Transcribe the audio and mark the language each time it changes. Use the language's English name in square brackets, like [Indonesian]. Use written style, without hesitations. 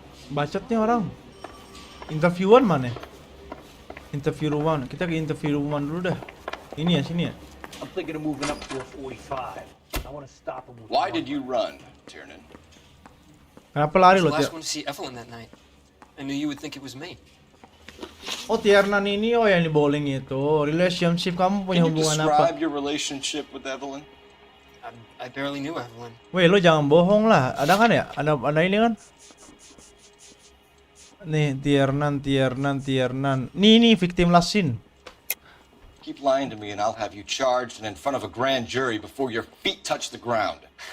[Indonesian] Bacot nih orang. Interviewan mana? Interviewan. Kita ke interviewan dulu dah. Ini ya, sini ya. [English] I'm thinking of moving up to a 45. I want to stop him with Why did you run, Tiernan? [Indonesian] Kenapa lari lo? [English] I was the last one to see Evelyn that night. I knew you would think it was me. [Indonesian] Oh Tiernan ini yang di bowling itu. Relationship kamu punya hubungan apa? [English] Can you describe your relationship with Evelyn? I barely knew Evelyn. [Indonesian] Weh lo jangan bohong lah. Ada kan ya? Ada ini kan? [English] Nih Tiernan. Nih victim last scene. Keep lying to me and I'll have you charged and in front of a grand jury before your feet touch the ground.